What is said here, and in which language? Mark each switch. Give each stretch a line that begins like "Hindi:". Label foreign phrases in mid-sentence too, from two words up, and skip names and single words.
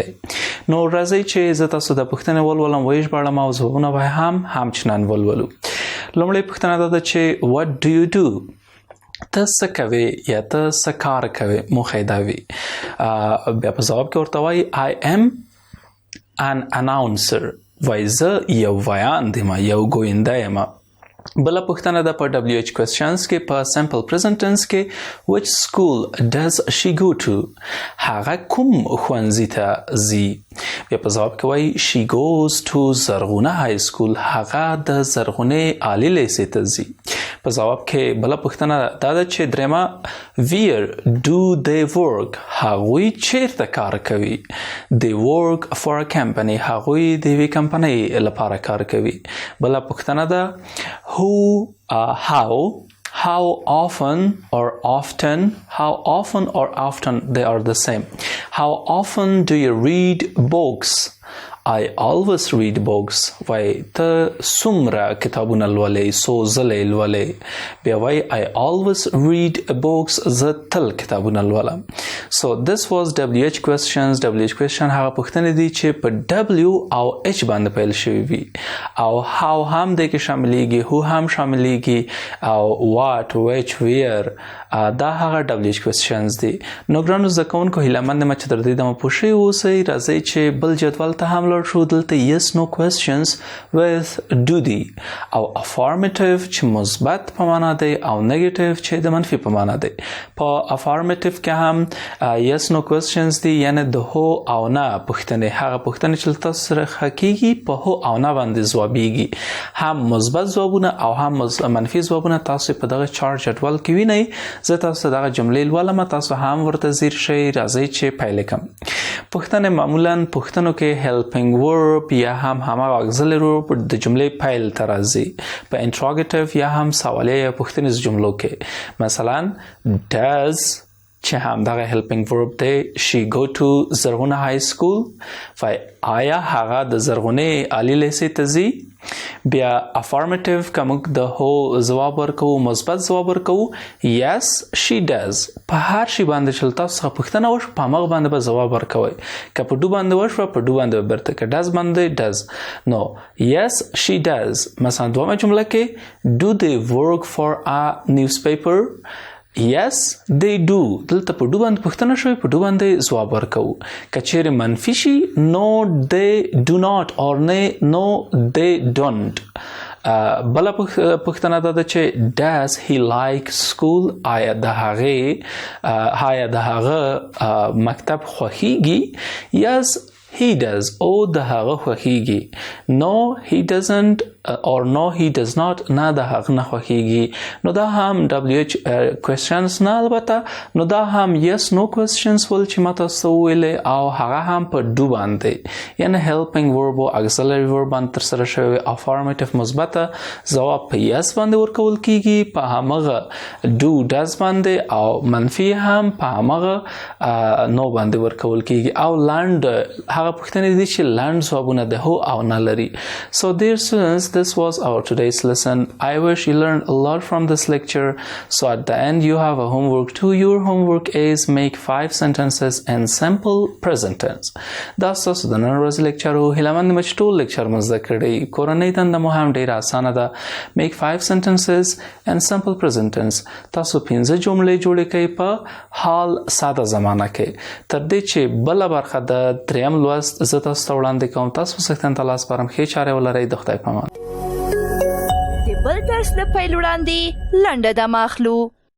Pashto: نو راځي چې زه تاسو د پوښتنې ولولم ویش باندې او ځوابونه به هم چنان ولولو. لومړی پوښتنه ده چې
English: what do you do؟
Pashto: ته څه کوې یا ته څه کار کوې؟ موخه دا وي. بیا په ځواب کې ورته وایي
English: I am an announcer.
Pashto: وایي زه یو ویاند یم یو ګوینده یم. بله پوښتنه ده په
English: WH questions
Pashto: کې په
English: simple present tense کې which school does she go to؟
Pashto: هغه کوم ښوونځي ته ځي؟ بیا په ځواب کې وایي
English: she goes to زرغونه high school.
Pashto: هغه د زرغونې عالی لیسې ته ځي. په ځواب کې بله پوښتنه دا ده چې درېیمه
English: where do they work؟
Pashto: هغوی چیرته کار کوي؟
English: they work for a company.
Pashto: هغوی د یوې کمپنۍ لپاره کار کوي. بله پوښتنه ده
English: how often or often they are the same. How often do you read books؟ I always read books.
Pashto: وای ته څومره کتابونه لولې څو ځلې لولې. بیا وای
English: I always read books.
Pashto: زه تل کتابونه لولم.
English: So this was WH questions. WH question
Pashto: هغه پوښتنې دي چې په W او H باندې پیل شوي وي او how هم دې کې شاملېږي who هم شاملېږي او
English: what which where
Pashto: دا هغه
English: WH questions
Pashto: دي. نو ګرانو زده کوونکو هیله مند یم چې تر دې دمه پوه شوي اوسئ. راځئ چې بل جدول ته هم لاړ شو. دلته
English: yes no questions with do
Pashto: دي او affirmative چې مثبت په معنا دی او negative چې د منفي په معنا دی. په affirmative کې هم
English: yes no questions
Pashto: دي یعنی د هو او نه پوښتنې هغه پوښتنې چې تاسو سره حقیقي په هو او نه باندې ځوابیږي. هم مثبت ځوابونه او هم منفي ځوابونه تاسو په دغه چارت جدول کې وینئ. زه تاسو دغه جملې لولم تاسو هم ورته ځیر شئ. راځئ چې پیل کړم. پوښتنې معمولا پوښتنو کې
English: helping verb
Pashto: یا هم هماغه
English: auxiliary verb
Pashto: د جملې پیل ته راځي. په interrogative یا هم سوالیه یا پوښتنیز جملو کې مثلا does چې هم دغه
English: helping verb
Pashto: دی
English: she go to زرغونه high school.
Pashto: آیا هغه د زرغونې عالی لیسې ته ځي. بیا affirmative که موږ د هو ځواب ورکوو مثبت ځواب ورکوو
English: yes she does.
Pashto: په هر شي باندې چې تاسو څخه پوښتنه وشوه په هماغه باندې به ځواب ورکوئ. که په ډو باندې وشوه په ډو باندې به بیرته که does باندې does.
English: نو yes she does.
Pashto: مثلا دومه جمله کې
English: do they work for a newspaper. Yes they do.
Pashto: دلته په ډو باندې پوښتنه شوی په ډو باندې ځواب ورکوو. که چیرې منفي شي
English: no they do not or no they don't.
Pashto: بله پوښتنه دا ده چې
English: does he like school.
Pashto: آیا د هغه مکتب خوښیږي.
English: Yes he does.
Pashto: او د هغه خوښیږي.
English: No he doesn't or no he does not.
Pashto: نه د هغه نه خوښیږي. نو دا هم
English: WH questions
Pashto: نه البته نو دا هم
English: yes no questions
Pashto: ول چې ما تاسو ویلې او هغه هم په do باندې یعنی
English: helping verb
Pashto: او
English: auxiliary verb
Pashto: باندې تر سره شوی. affirmative مثبت ځواب په yes باندې ورکول کیږي په همغه
English: do does
Pashto: باندې او منفي هم په همغه no باندې ورکول کیږي. او لاند هغه پوښتنې دي چې لاند ځوابونه د هو او نه لري.
English: So dear students, this was our today's lesson. I wish you learned a lot from this lecture. So at the end you have a homework too. Your homework is make 5 sentences in simple present tense.
Pashto: دا تاسو د نن ورځې لیکچر او هیلمن مچ ټول لیکچر مزه کړی. کورنۍ دنده مو هم ډیره اسانه ده.
English: make 5 sentences in simple present tense.
Pashto: تاسو 15 جملې جوړې کړئ په حال ساده زمانه کې. تر دې چې بل برخه د دریم لوست زه تاسو ته وړاندې کوم. تاسو سختن تلاس پرم ښې چارې ولرئ. د خدای په امان. د بل درس د پیل وړاندې لنډه دمه اخلو.